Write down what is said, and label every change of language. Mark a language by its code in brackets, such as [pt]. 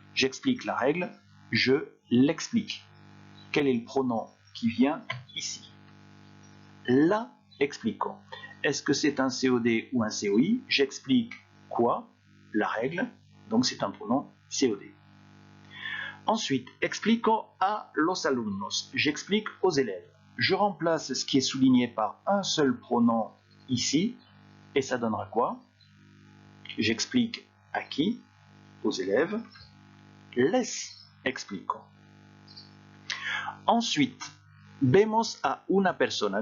[fr] J'explique la règle, je l'explique. Quel est le pronom qui vient ici? [es] La explico. [fr] Est-ce que c'est un COD ou un COI? J'explique quoi? La règle, donc c'est un pronom COD. [es] Ensuite, explico a los alumnos. [fr] J'explique aux élèves. Je remplace ce qui est souligné par un seul pronom ici, et ça donnera quoi? J'explique à qui? Aux élèves. [es] Les explico. Ensuite, vemos a una persona.